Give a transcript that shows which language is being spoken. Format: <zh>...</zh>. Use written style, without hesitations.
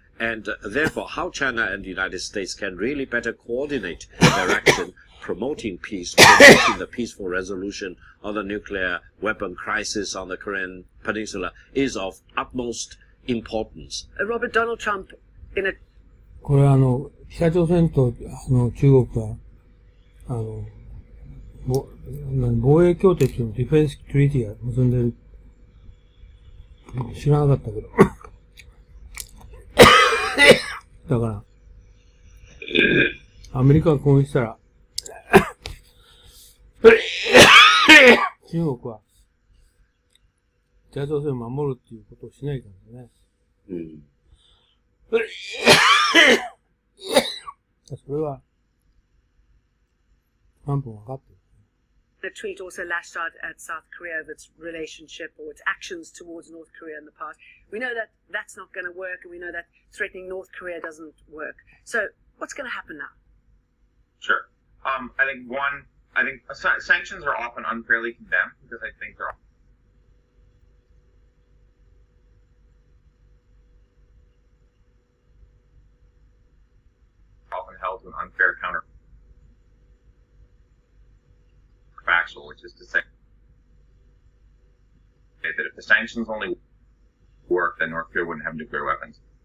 <en>And therefore, how China and the United States can really better coordinate their action, promoting peace, promoting the peaceful resolution of the nuclear weapon crisis on the Korean Peninsula is of utmost importance. Robert, Donald Trump in a...</en> <ja>これは北朝鮮と中国は防衛協定っていうのディフェンストリティが結んでる。知らなかったけど。だから、アメリカが攻撃したら、中国は北朝鮮を守るっていうことをしないからね。それは、トランプも分かってる。</ja> <en>The tweet also lashed out at South Korea over its relationship or its actions towards North Korea in the past. We know that that's not going to work, and we know that threatening North Korea doesn't work. So what's going to happen now? Sure. I think sanctions are often unfairly condemned because I think they're often held to an unfair counterfactual, which is to say that if the sanctions only work, then North Korea wouldn't have nuclear weapons.</en>